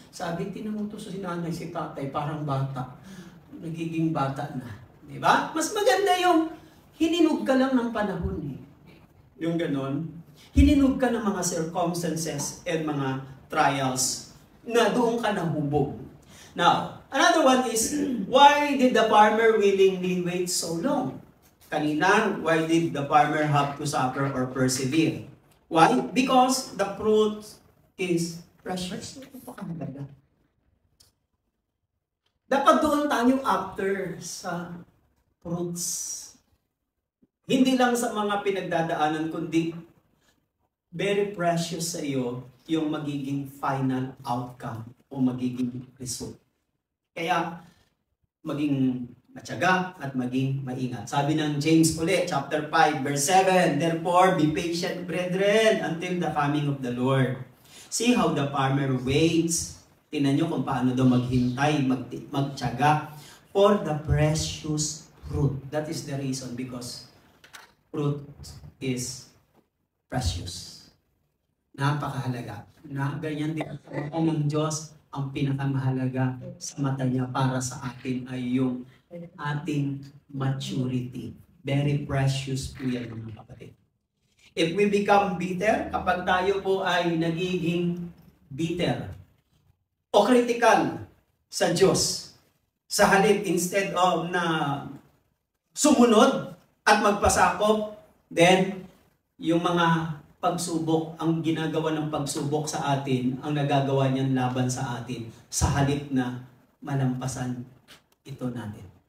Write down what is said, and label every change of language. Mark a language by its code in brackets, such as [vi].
[tl] Sabi, tinamuto sa sinanay si tatay, parang bata. Nagiging bata na. Diba? Mas maganda yung hininog ka lang ng panahon eh. Yung ganon. Hininog ka ng mga circumstances and mga trials na doon ka nahubog. [en] Now, another one is, why did the farmer willingly wait so long? Kanina, why did the farmer have to suffer or persevere? Why? Because the fruit is precious. [tl] Dapat doon tayo after sa fruits. Hindi lang sa mga pinagdadaanan, kundi [en] very precious [tl] sa iyo yung magiging final outcome o magiging result. Kaya, maging matyaga at maging maingat. Sabi ng James ulit, [en] chapter 5, verse 7, therefore, be patient, brethren, until the coming of the Lord. See how the farmer waits. [tl] Tingnan nyo kung paano daw maghintay, magtyaga [en] for the precious fruit. That is the reason, because fruit is precious. [tl] Napakahalaga. Na ganyan din ang Diyos, ang pinakamahalaga sa mata niya para sa atin ay yung ating maturity. Very precious po yan, mga kapatid. [en] If we become bitter, [tl] kapag tayo po ay nagiging bitter o critical sa Diyos, sa halip [en] instead of [tl] na sumunod at magpasakop, then yung mga pagsubok, ang ginagawa ng pagsubok sa atin, ang nagagawa niyan laban sa atin, sa halip na malampasan ito natin.